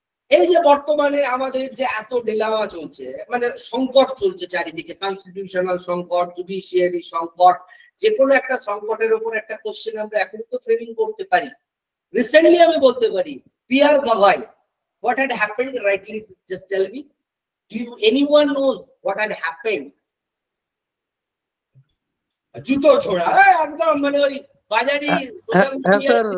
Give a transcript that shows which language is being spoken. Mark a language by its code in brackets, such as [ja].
[bn] এই যে বর্তমানে আমাদের যে এত ডিলামা চলছে, মানে সংকট চলছে চারিদিকে, কনস্টিটিউশনাল সংকট, জুডিশিয়ারি সংকট, যে কোনো একটা সংকটের উপর একটা কোশ্চেন আমরা এখন তো ফ্রেমিং করতে পারি। রিসেন্টলি আমি বলতে পারি [en] পিয়ার Gavai, what had happened, rightly just tell me, do anyone knows what had happened? [bn] জুতো ছোড়া একদম, মানে ওই বাজারি সোশ্যাল মিডিয়া।